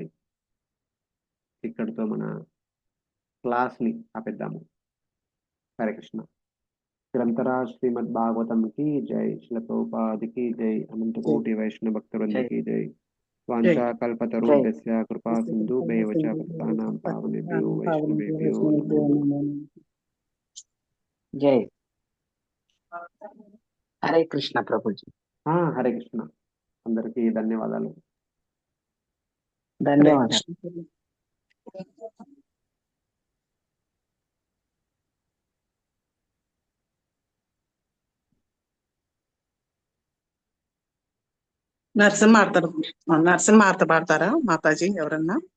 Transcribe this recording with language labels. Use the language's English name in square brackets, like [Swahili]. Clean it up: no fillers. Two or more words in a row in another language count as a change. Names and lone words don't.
[Telugu] ఇక్కడితో మన క్లాస్ని ఆపేద్దాము. హరే కృష్ణ. గ్రంథరా శ్రీమద్ భాగవతం కి జై, శ్రీల ప్రభుపాదికి జై, అనంత కోటి వైష్ణవ భక్తవృందకి జై. [Sanskrit] वाञ्छा कल्पतरुभ्यस्य कृपा सिन्धुभ्यैव च पतितानां पावनेभ्यो वैष्णवेभ्यो नमो नमः. [Telugu] జై. హరే కృష్ణ ప్రభుజీ. హరే కృష్ణ. అందరికీ ధన్యవాదాలు. ధన్యవాదాలు. నరసింహార్త పాడతారా మాతాజీ? ఎవరన్నా?